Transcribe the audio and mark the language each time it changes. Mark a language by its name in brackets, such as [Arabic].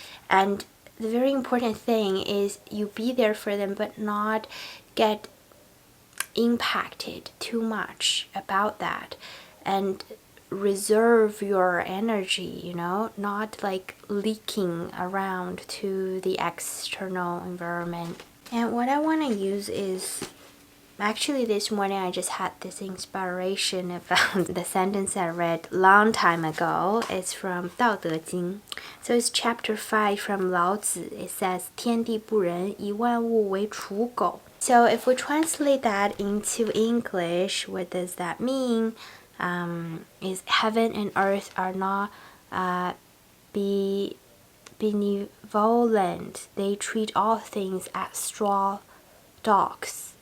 [English] And the very important thing is you be there for them, but not get impacted too much about that, and reserve your energy, not like leaking around to the external environment. And what I want to use is, actually this morning I just had this inspiration about the sentence I read long time ago. It's from 道德经. So it's chapter 5 from Lao Tzu. It says, [Chinese] 天地不仁，以万物为刍狗. [English] So if we translate that into English, what does that mean? Is heaven and earth are not benevolent. They treat all things as straw dogs.